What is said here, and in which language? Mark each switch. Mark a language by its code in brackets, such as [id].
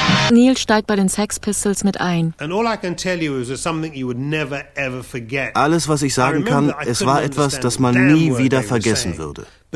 [de] Neil steigt bei den Sex Pistols mit ein. [en] And all I can tell you is something you would never ever forget. [de] Alles, was ich sagen kann, es war etwas, das man nie wieder vergessen würde.